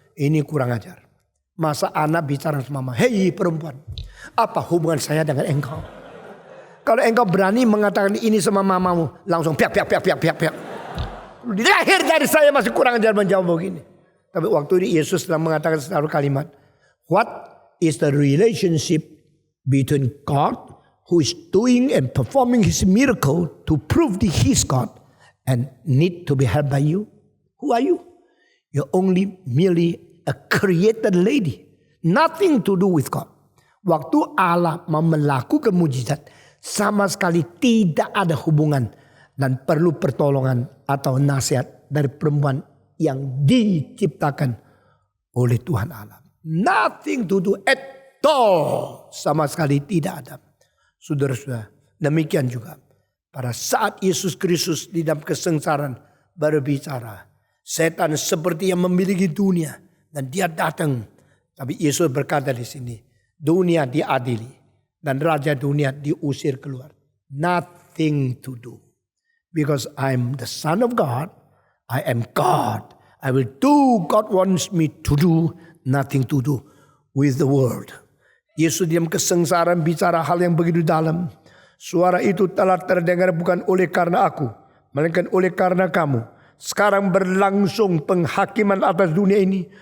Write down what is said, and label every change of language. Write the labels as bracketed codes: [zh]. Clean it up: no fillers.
[id] Ini kurang ajar. Masa anak bicara sama mama. Hey perempuan. Apa hubungan saya dengan engkau? Kalau engkau berani mengatakan ini sama mamamu. Langsung piak. Lahir dari saya masih kurang ajar menjawab begini. Tapi waktu ini Yesus sedang mengatakan satu kalimat. [en] What is the relationship between God who is doing and performing his miracle to prove that he is God and need to be helped by you? Who are you? You're only merely a created lady. Nothing to do with God. [id] Waktu Allah mau melakukan mujizat, sama sekali tidak ada hubungan dan perlu pertolongan atau nasihat dari perempuan yang diciptakan oleh Tuhan Allah. [en] Nothing to do at all. [id] Sama sekali tidak ada. Saudara-saudara, demikian juga pada saat Yesus Kristus di dalam kesengsaraan berbicara, setan seperti yang memiliki dunia dan dia datang. Tapi Yesus berkata di sini, dunia diadili dan raja dunia diusir keluar. [en] Nothing to do. Because I'm the Son of God, I am God. I will do God wants me to do, nothing to do with the world. [id] Yesus dalam kesengsaraan bicara hal yang begitu dalam. Suara itu telah terdengar bukan oleh karena aku, melainkan oleh karena kamu. Sekarang berlangsung penghakiman atas dunia ini.